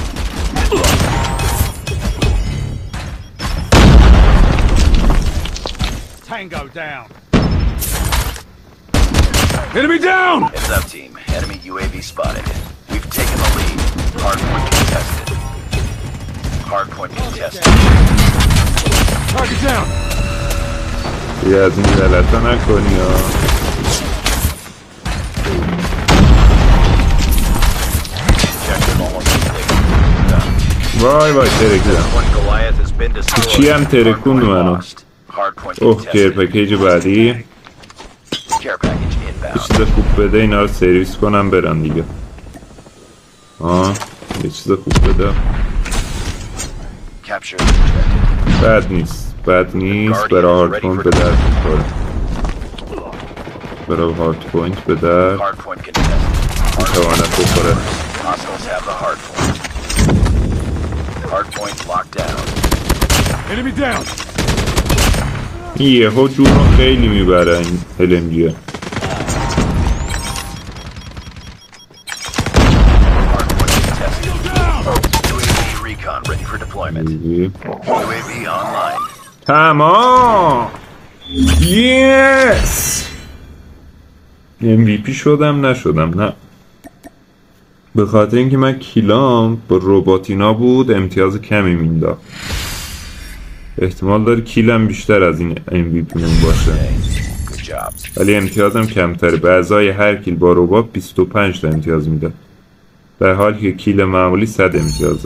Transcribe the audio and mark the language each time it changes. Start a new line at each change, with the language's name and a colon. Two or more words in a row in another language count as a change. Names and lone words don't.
English: Tango down. Enemy down. Heads up, team. Enemy UAV spotted. We've taken the lead. Hardpoint contested. Hardpoint contested. Target down.
Persian: یه از این غلطا نکنی ها.
English: Objective almost complete. Done.
Persian: وای ترکیدم.
English: One Goliath has been destroyed.
Persian: چی هم ترکوند منو.
English: Lost. Hardpoint
Persian: اوه کیر
English: contested.
Persian: پکیج بعدی.
English: Care package
Persian: یه
English: inbound.
Persian: چیز خوب بده اینا رو سرویس کنم برم دیگه. یه چیز خوب بده.
English: Capture the objective.
Persian: بد نیست برای هاردپومپ به درد میخوره. برای هارد پوینت به در
English: Hard point contested.
Persian: میتواند بخوره.
English: Hostiles have the hard point. Hard point locked down. Enemy down.
Persian: یهو جون رو خیلی میبره این LMG.
English: Hard point contested. UAV recon ready for deployment. UAV online.
Persian: تمام. یس. MVP شدم نشدم نه، به خاطر اینکه من کیلام با روباتینا بود امتیاز کمی مینداخت. احتمال داره کیلم بیشتر از این MVP مون باشه،
English: Good job.
Persian: ولی امتیازم کمتره. بعضای هر کیل با ربات 25 تا امتیاز میده، در حالی که کیل معمولی 100 امتیازه.